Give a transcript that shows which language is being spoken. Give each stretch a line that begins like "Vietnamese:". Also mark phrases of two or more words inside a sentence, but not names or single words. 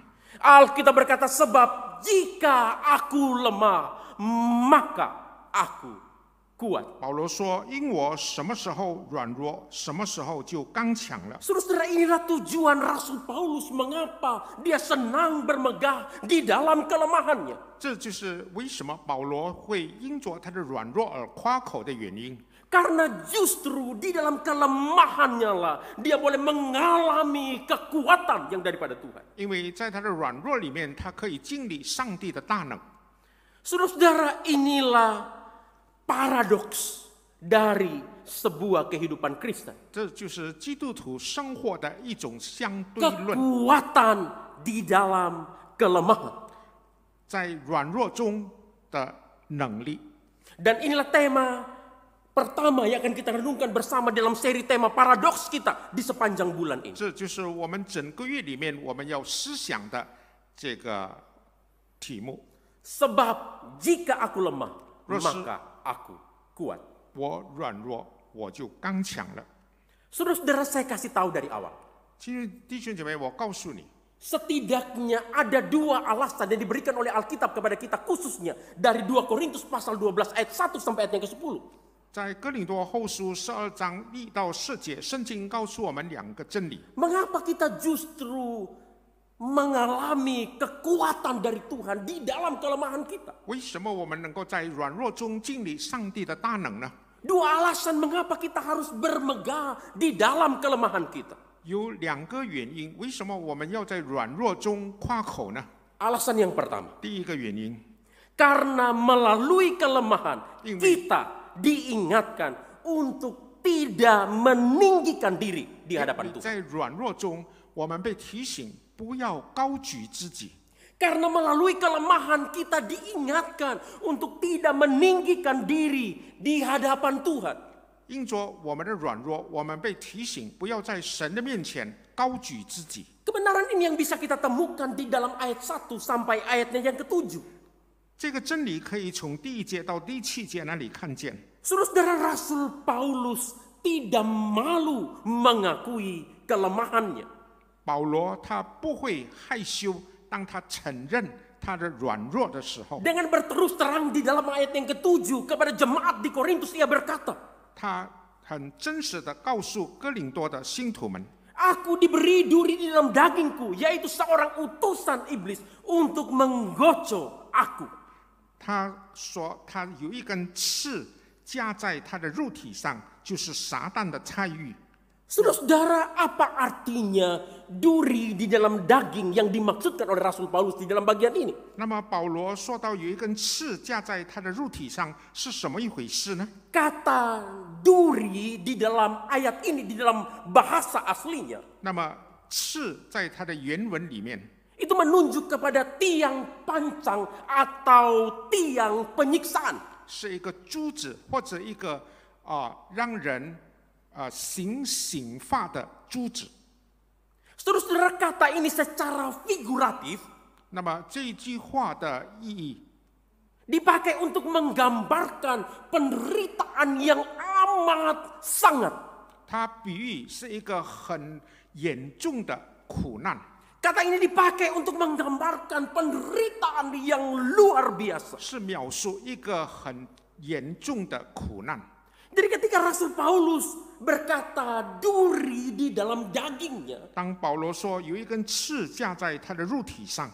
Indonesian: Alkitab berkata, sebab jika aku lemah, maka aku kuat.
Chinese: 保罗说：“因我什么时候软弱，什么时候就刚强了。”
Indonesian: Saudara-saudara, inilah tujuan Rasul Paulus mengapa dia senang bermegah di dalam kelemahannya.
Chinese: 这就是为什么保罗会因着他的软弱而夸口的原因。
Indonesian: Karena justru di dalam kelemahannya lah dia boleh mengalami kekuatan yang daripada Tuhan.
Chinese: 因为在他的软弱里面，他可以经历上帝的大能。
Indonesian: Saudara-saudara, inilah paradoks dari sebuah kehidupan Kristen.
Chinese: 这就是基督徒生活的一种相对论，
Indonesian: Kekuatan di dalam kelemahan.
Chinese: 在软弱中的能力。
Indonesian: Dan inilah tema pertama yang akan kita renungkan bersama dalam seri tema paradoks kita di sepanjang bulan ini.
Chinese: 这就是我们整个月里面我们要思想的这个题目。
Indonesian: Sebab jika aku lemah, Rasul- maka aku kuat.
Chinese: 我软弱，我就刚强了。
Indonesian: Saudara-saudara, saya kasih tahu dari awal.
Chinese: 其实弟兄姐妹，我告诉你，
Indonesian: Setidaknya ada dua alasan yang diberikan oleh Alkitab kepada kita, khususnya dari 2 Korintus pasal 12 ayat 1 sampai ayat yang ke-10.
Chinese: 在哥林多后书12章1到4节，圣经告诉我们2个真理。
Indonesian: Mengapa kita justru mengalami kekuatan dari Tuhan di dalam kelemahan kita?
Chinese: 为什么我们能够在软弱中经历上帝的大能呢？
Indonesian: Dua alasan mengapa kita harus bermegah di dalam kelemahan kita.
Chinese: 有2个原因，为什么我们要在软弱中夸口呢？
Indonesian: Alasan yang pertama,
Chinese: 第一个原因，
Indonesian: karena melalui kelemahan Ini- kita diingatkan untuk tidak meninggikan diri di
Chinese: 因
Indonesian: hadapan
Chinese: 为
Indonesian: Tuhan.
Chinese: 在软弱中，我们被提醒不要高举自己。
Indonesian: Karena melalui kelemahan kita diingatkan untuk tidak meninggikan diri di hadapan Tuhan.
Chinese: 因着我们的软弱，我们被提醒不要在神的面前高举自己。
Indonesian: Kebenaran ini yang bisa kita temukan di dalam ayat 1 sampai ayatnya yang ke-7.
Chinese: 这个真理可以从第1节到第7节那里看见。
Indonesian: Saudara Rasul Paulus tidak malu mengakui kelemahannya.
Chinese: 保罗他不会害羞，当他承认他的软弱的时候，
Indonesian: Dengan berterus terang di dalam ayat yang ke-7 kepada jemaat di Korintus, ia berkata,
Chinese: 他很真实的告诉哥林多的信徒们，
Indonesian: Aku diberi duri di dalam dagingku, yaitu seorang utusan iblis untuk menggocok aku.
Chinese: 他说他有一根刺架在他的肉体上，就是撒旦的差役。
Indonesian: Saudara-saudara, apa artinya duri di dalam daging yang dimaksudkan oleh Rasul Paulus di dalam bagian ini?
Chinese: 那么保罗说到有一根刺架在他的肉体上，是什么一回事呢？
Indonesian: Kata duri di dalam ayat ini, di dalam bahasa aslinya,
Chinese: 那么刺在它的原文里面，
Indonesian: itu menunjuk kepada tiang pancang atau tiang penyiksaan.
Chinese: 是一个珠子或者一个让人行刑罚的珠子。
Indonesian: Saudara-saudara, kata ini secara figuratif
Chinese: 那么这一句话的意义，
Indonesian: dipakai untuk menggambarkan penderitaan yang amat sangat.
Chinese: 它比喻是一个很严重的苦难。
Indonesian: Kata ini dipakai untuk menggambarkan penderitaan yang luar biasa.
Chinese: 是描述一个很严重的苦难。
Indonesian: Jadi ketika Rasul Paulus berkata duri di dalam dagingnya,
Chinese: 当保罗说有一根刺架在他的肉体上，